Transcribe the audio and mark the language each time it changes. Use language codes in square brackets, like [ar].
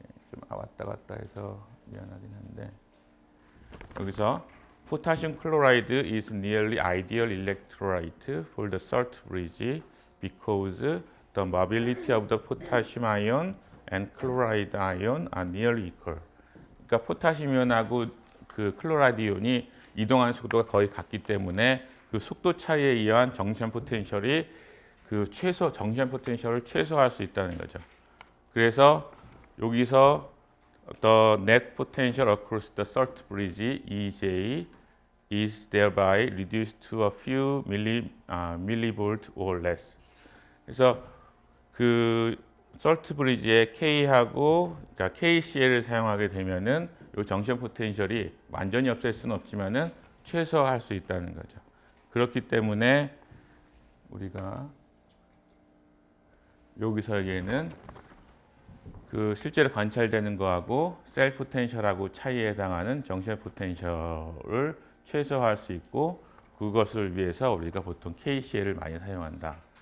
[ko] 좀 왔다 갔다 해서 미안하긴 한데 여기서 [en] potassium chloride is nearly ideal electrolyte for the salt bridge because the mobility of the potassium ion and chloride ion are nearly equal. [ko] 그러니까 포타슘 이온하고 그 클로라이드 이온이 이동하는 속도가 거의 같기 때문에 그 속도 차이에 의한 정션 포텐셜이 그 정션 포텐셜을 최소화할 수 있다는 거죠. 그래서 여기서 [en] the net potential across the salt bridge EJ is thereby reduced to a few millivolt or less. [ko] 그래서 그 솔트 브리지에 K하고 그러니까 KCl을 사용하게 되면은 이 정션 포텐셜이 완전히 없앨 수는 없지만은 최소화할 수 있다는 거죠. 그렇기 때문에 우리가 여기서 얘기는 그 실제로 관찰되는 거하고 셀 포텐셜하고 차이에 해당하는 정션 포텐셜을 최소화할 수 있고 그것을 위해서 우리가 보통 KCl을 많이 사용한다.